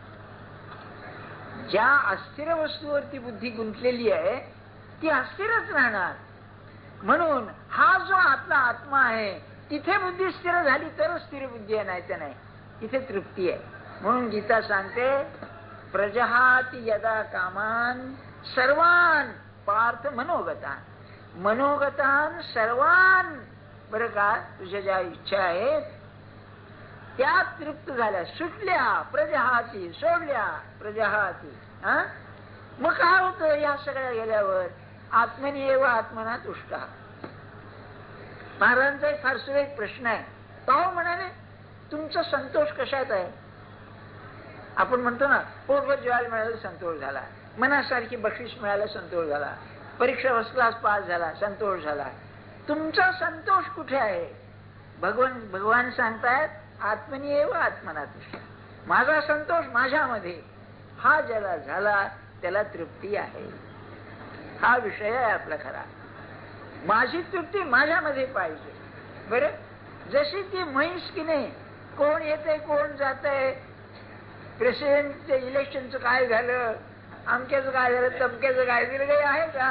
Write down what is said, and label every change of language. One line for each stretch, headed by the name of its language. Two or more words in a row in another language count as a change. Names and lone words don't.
Marathi: ज्या अस्थिर वस्तूवरती बुद्धी गुंतलेली आहे ती अस्थिरच राहणार. म्हणून हा जो आपला आत्मा आहे, तिथे बुद्धी स्थिर झाली तरच स्थिर बुद्धी आहे, नाही तर नाही. तिथे तृप्ती आहे. म्हणून गीता सांगते,
Sanskrit: प्रजहाति यदा कामान सर्वान पार्थ मनोगतान. मनोगतान सर्वान.
Marathi: बरं का, तुझ्या ज्या इच्छा आहेत त्या तृप्त झाल्या, सुटल्या. प्रजहाती, सोडल्या. प्रजहाती. मग काय होतं या सगळ्या गेल्यावर?
Sanskrit: आत्मनी एव आत्मना तुष्टा.
Marathi: महाराजांचा एक फार सुरेख प्रश्न आहे. तो म्हणाले, तुमचा संतोष कशात आहे? आपण म्हणतो ना, पोटभर जेवायला मिळालं संतोष झाला, मनासारखी बक्षीस मिळालं संतोष झाला, परीक्षा
English: फर्स्ट क्लास
Marathi: पास झाला संतोष झाला. तुमचा संतोष कुठे आहे? भगवान सांगतायत,
Sanskrit: आत्मनी एव आत्मना तुष्टा.
Marathi: माझा संतोष माझ्यामध्ये. हा ज्याला झाला त्याला तृप्ती आहे. हा विषय आहे आपला खरा. माझी तृप्ती माझ्यामध्ये पाहिजे. बरं, जशी ती म्हैस की नाही, कोण येतंय कोण जातंय, प्रेसिडेंटच्या इलेक्शनचं काय झालं, अमक्याचं काय झालं, तमक्याचं काय झालं, काही आहे का?